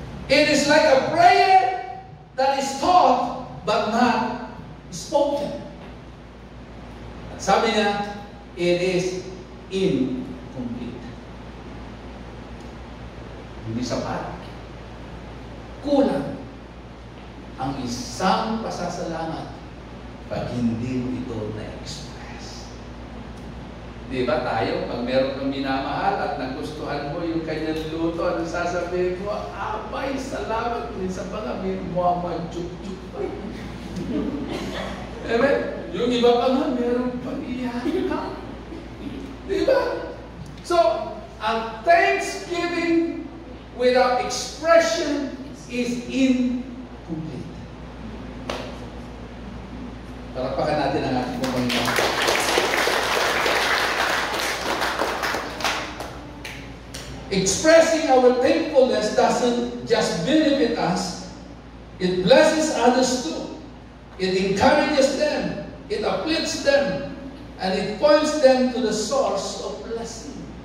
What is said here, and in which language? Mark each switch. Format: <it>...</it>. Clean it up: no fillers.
<en>It is like a prayer that is taught but not spoken.</en> <tl>At sabi niya,</tl> <en>it is incomplete.</en> <tl>Hindi sapat. Kulang ang isang pasasalamat pag hindi mo ito na-express. Di ba tayo, pag meron kang minamahal at nagustuhan mo yung kanyang luto, ano sasabihin mo? Abay, salamat. Minsan pa nga, may chuk-chuk pa. Amen? Yung iba pa nga, meron pang iyak. Di ba?</tl> <en>So, ang thanksgiving without expression is incomplete.</en> <tl>Palakpakan natin ang ating Panginoon.</tl> <en>Expressing our thankfulness doesn't just benefit us, it blesses others too. It encourages them, it uplifts them, and it points them to the source of blessing.</en>